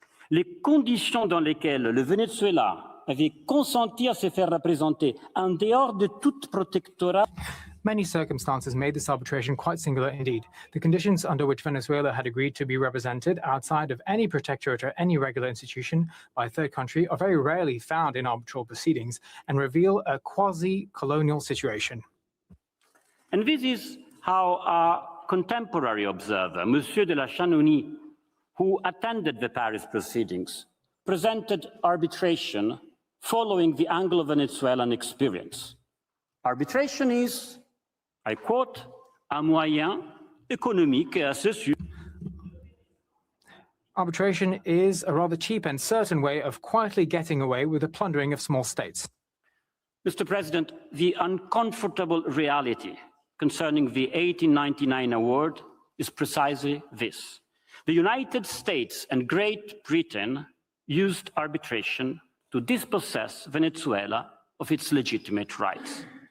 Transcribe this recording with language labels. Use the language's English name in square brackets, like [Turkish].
[French] Les conditions dans lesquelles le Venezuela avait consenti à se faire représenter en dehors de toute protectorat." [English] Many circumstances made this arbitration quite singular indeed. The conditions under which Venezuela had agreed to be represented outside of any protectorate or any regular institution by a third country are very rarely found in arbitral proceedings and reveal a quasi-colonial situation. And this is how our contemporary observer, Monsieur de la Chanonie, who attended the Paris proceedings, presented arbitration following the Anglo-Venezuelan experience. Arbitration is, I quote, [French] un moyen économique et assez sûr. [English] Arbitration is a rather cheap and certain way of quietly getting away with the plundering of small states. Mr. President, the uncomfortable reality concerning the 1899 award is precisely this. The United States and Great Britain used arbitration to dispossess Venezuela of its legitimate rights.